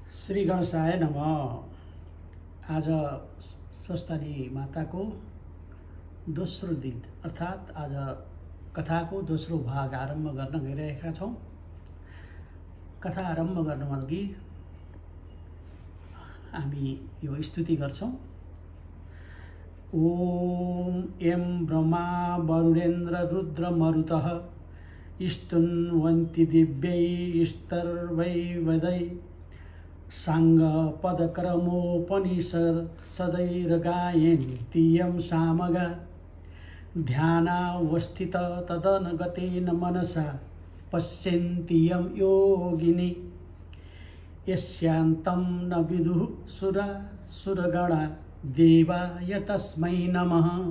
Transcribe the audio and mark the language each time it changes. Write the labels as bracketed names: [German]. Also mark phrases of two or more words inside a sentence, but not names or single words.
[Sanskrit] श्री गणेशाय नमः। [Nepali] आज स्वस्थानी माताको दोस्रो दिन अर्थात् आज कथाको दोस्रो भाग आरम्भ गर्न गइरहेका छौँ। कथा आरम्भ गर्नु अघि हामी यो स्तुति गर्छौँ। [Sanskrit] ओम एं ब्रह्मा वरुणेन्द्र रुद्र मरुतः स्तुन्वन्ति दिव्यैस्तर्वै वदै सांग पदक्रमोपनिषदैर्गायन्ति यं सामगा ध्यानावस्थित तदनगतेन मनसा पश्यन्ति यं योगिनी यस्यान्तं न विदुः सुरगणा देवाय तस्मै नमः।